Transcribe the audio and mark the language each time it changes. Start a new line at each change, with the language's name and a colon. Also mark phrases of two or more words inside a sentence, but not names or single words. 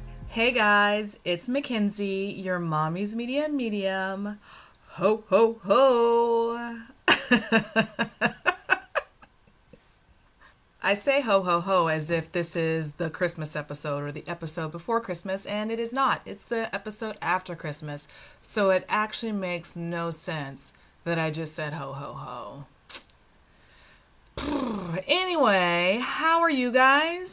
English: Hey guys, it's Mackenzie, your mommy's media medium. Ho, ho, ho. I say ho, ho, ho as if this is the Christmas episode or the episode before Christmas, and it is not. It's the episode after Christmas. So it actually makes no sense that I just said ho, ho, ho. Anyway, how are you guys?